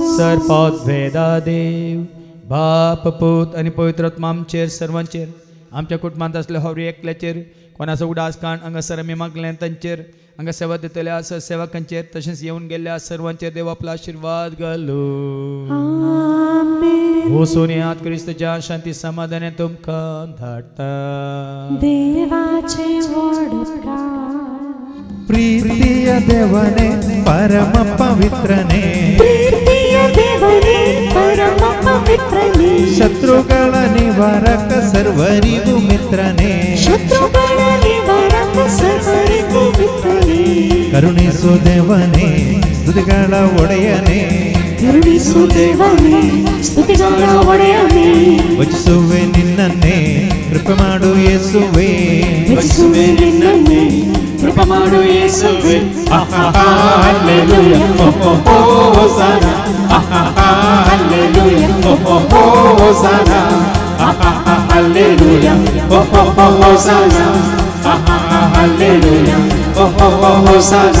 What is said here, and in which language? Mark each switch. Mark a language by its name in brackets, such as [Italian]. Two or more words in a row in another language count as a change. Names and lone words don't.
[Konkani] सर्पोद्भेदा देव बाप पूत आनी पवित्र आत्मा आमचेर सर्वांचेर, आमच्या कुटुंबांत असले हवरी एकल्याचेर, कोणाचो उडास काण हांगासर आमी मागलें तांचेर, हांगा सेवा दितल्या आसा सेवकांचेर, तशेंच येवन गेल्ल्या सर्वांचेर देव आपलो आशिर्वाद घालो. आमेन. हो सोन्यात क्रिस्तच्या शांती समाधानान तुमकां धाडटा. देवाचे व्हड प्रेम, [Kannada] प्रीती ದೇವನೇ ಪರಮ ಪವಿತ್ರನೇ ಪ್ರೀತಿಯ ದೇವನೇ ಪರಮ ಪವಿತ್ರನೇ ಶತ್ರುಗಳ ನಿವಾರಕ ಸರ್ವರಿಗೂ ಮಿತ್ರನೇ ಶತ್ರುಗಳ ನಿವಾರಕ ಸರ್ವರಿಗೂ ಮಿತ್ರನೇ ಕರುಣಿಸು ದೇವನೇ ಸ್ತುತಿಗಳ ಒಡೆಯನೇ ಕರುಣಿಸು ದೇವನೇ ಸ್ತುತಿಗಳ ಒಡೆಯನೇ ವಚಿಸುವೆ ನಿನ್ನನ್ನೇ ಕೃಪೆ ಮಾಡು ಯೇಸುವೇ ಮೆಚ್ಚಿಸುವೆ ನಿನ್ನನ್ನೇ ಕೃಪೆ ಮಾಡು ಯೇಸುವೇ [English] Hallelujah, Hosanna. Hallelujah, Hosanna. Hallelujah, Hosanna. Hallelujah, Hosanna.